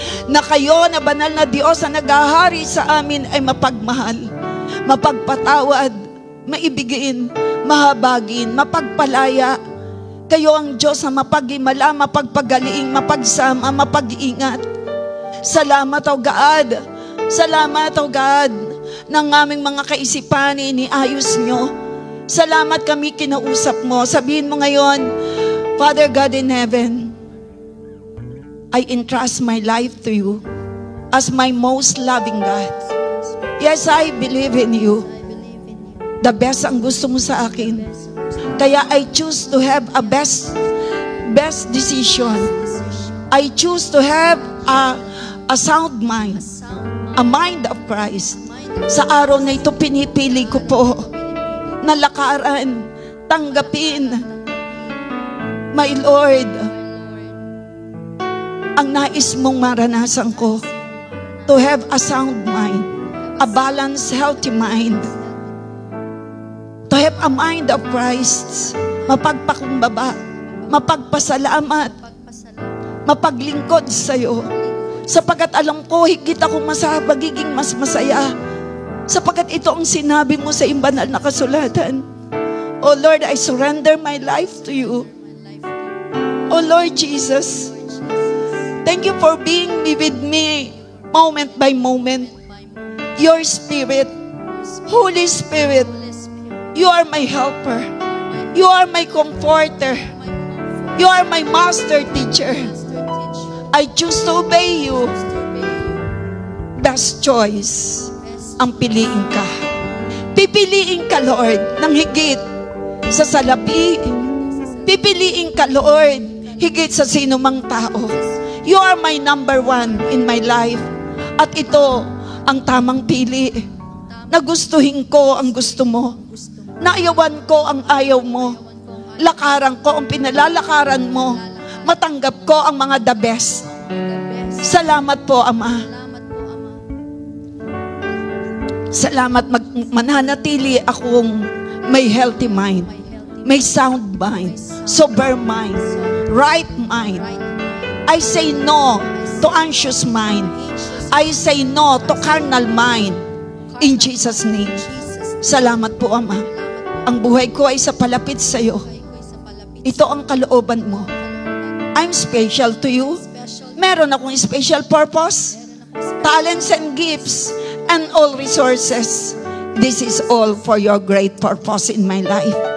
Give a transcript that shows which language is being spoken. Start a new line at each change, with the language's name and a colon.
Filipino: Na kayo na banal na Diyos na naghahari sa amin ay mapagmahal, mapagpatawad, maibigin, mahabagin, mapagpalaya. Kayo ang Diyos na mapag-himala, mapagpagaling, mapagsama, mapag-iingat. Salamat, O God. Salamat, O God, ng aming mga kaisipan, iniayos nyo. Salamat kami kinausap mo. Sabihin mo ngayon,
English: Father God in heaven, I entrust my life to you as my most loving God. Yes, I believe in you. The best
Filipino: ang gusto mo sa akin. Kaya
English: I choose to have a best decision. I choose to have a sound mind, a mind of Christ.
Filipino: Sa araw na ito, pinipili ko po na lakaran, tanggapin,
English: my Lord,
Filipino: ang nais mong maranasan ko,
English: to have a sound mind, a balanced, healthy mind, to have a mind of Christ,
Filipino: mapagpakumbaba, mapagpasalamat, mapaglingkod sa iyo. Sapagat alam ko, higit ako magiging mas masaya. Sapagat ito ang sinabi mo sa banal na kasulatan.
English: Oh Lord, I surrender my life to you. Oh Lord Jesus, thank you for being with me moment by moment. Your Spirit, Holy Spirit, you are my helper. You are my comforter. You are my master teacher. I choose to obey you. Best choice
Filipino: ang piliin ka. Pipiliin ka, Lord, ng higit sa salapi. Pipiliin ka, Lord, higit sa sino mang tao.
English: You are my number one in my life.
Filipino: At ito ang tamang pili. Nagustuhin ko ang gusto mo. Naayawan ko ang ayaw mo. Lakaran ko ang pinalalakaran mo. Matanggap ko ang mga
English: the best.
Filipino: Salamat po, Ama. Salamat, mananatili akong may
English: healthy mind, may sound mind, sober mind, right mind. I say no to anxious mind. I say no to carnal mind. In Jesus' name.
Filipino: Salamat po, Ama. Ang buhay ko ay sa palapit sa iyo. Ito ang kalooban mo.
English: I'm special to you. Meron akong special purpose, talents and gifts, and all resources. This is all for your great purpose in my life.